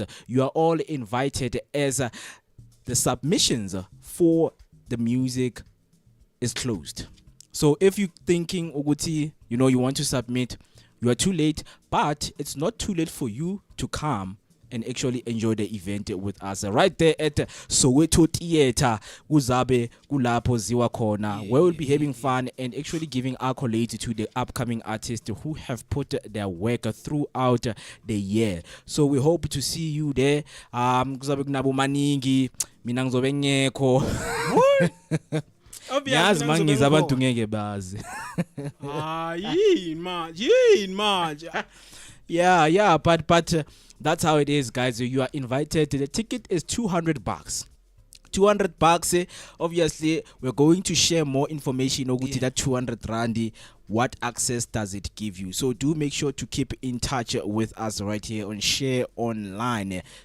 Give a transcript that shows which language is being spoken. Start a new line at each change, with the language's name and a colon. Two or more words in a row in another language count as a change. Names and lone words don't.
English: You are all invited as the submissions for the music is closed. So if you're thinking, Uguti, you want to submit, you are too late, but it's not too late for you to come and actually enjoy the event with us right there at Soweto Theatre.
Zulu: Kuzabe kulapho ziwa khona,
English: where we'll be having fun and actually giving accolades to the upcoming artists who have put their work throughout the year. So we hope to see you there.
Zulu: Kuzabe kunabo maningi, mina ngizobe ngekho. Yazi mangiza abantu ngeke bazi. Yini manje.
English: Yeah, but that's how it is, guys. You are invited. The ticket is $200. $200. Obviously, we're going to share more information. That 200 rand. What access does it give you? So do make sure to keep in touch with us right here on Share Online.